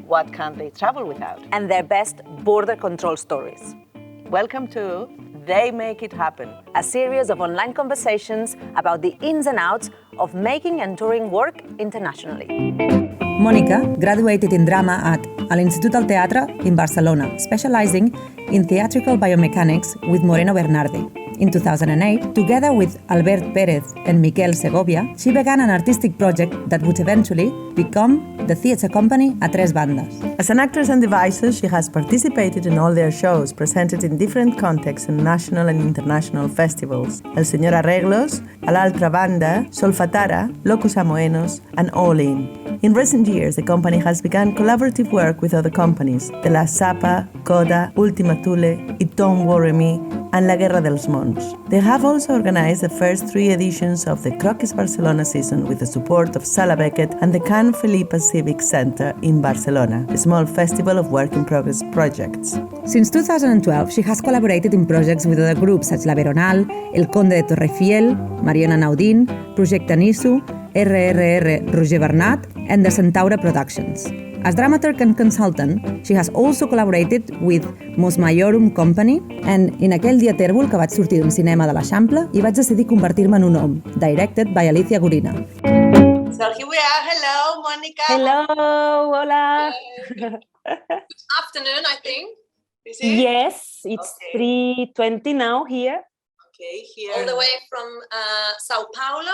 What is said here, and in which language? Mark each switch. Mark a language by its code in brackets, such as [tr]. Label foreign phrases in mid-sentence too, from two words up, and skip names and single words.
[en] What can't they travel without? And their best border control stories. Welcome to They Make It Happen, a series of online conversations about the ins and outs of making and touring work internationally. Mònica graduated in drama at l'Institut del Teatre in Barcelona, specializing in theatrical biomechanics with Moreno Bernardi. In 2008, together with Albert Pérez and Miquel Segovia, she began an artistic project that would eventually become the theatre company A Tres Bandas. As an actress and devices, she has participated in all their shows, presented in different contexts in national and international festivals. El Señor Arreglos, A l'Altra Banda, Solfatara, Locos Amoenos, and All In. In recent years, the company has begun collaborative work with other companies, De La Sapa, Coda, Ultima Thule, It Don't Worry Me, and La Guerra dels Mons. They have also organized the first 3 editions of the Croquis Barcelona season with the support of Sala Batet and the Can Felipa Civic Center in Barcelona, a small festival of work-in-progress projects. Since 2012, she has collaborated in projects with other groups such as La Veronal, El Conde de Torrefiel, Mariona Naudín, Projecte Nisu, RRR Roger Bernat, and the Centaura Productions. As dramaturg and consultant, she has also collaborated with Mos Maiorum Company, and in aquell dia tèrbol que vaig sortir d'un cinema de l'Eixample i vaig decidir convertir-me en un hom, directed by Alicia Gurina. So here we are. Hello, Mònica. Hello, hola. Good afternoon, I think. Is it? Yes, it's 3:20 now here. Okay, here. All the way from Sao Paulo.